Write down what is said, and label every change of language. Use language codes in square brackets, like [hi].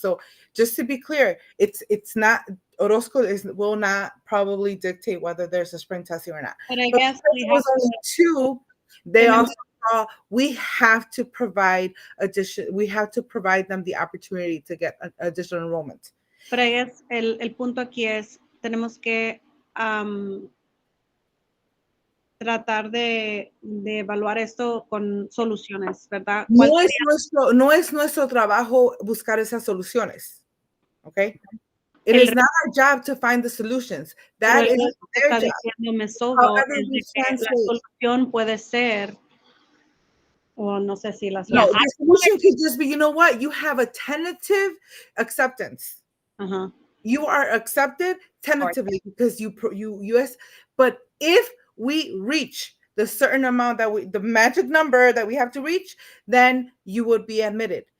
[en] So just to be clear, it's not Orozco will not probably dictate whether there's a spring testing or not. But I guess we have only 2. They also we have to provide we have to provide them the opportunity to get additional enrollment. But I guess [es] el punto aquí es tenemos que tratar de evaluar esto con soluciones, ¿verdad? No es nuestro trabajo buscar esas soluciones. [en] Okay? It is not our job to find the solutions. That is their job. [es] La solución puede ser, o no sé si la solución. [en] No, the solution could just be, you know what? You have a tentative acceptance. You are accepted tentatively because US, but if we reach the certain amount that the magic number that we have to reach, then you would be admitted.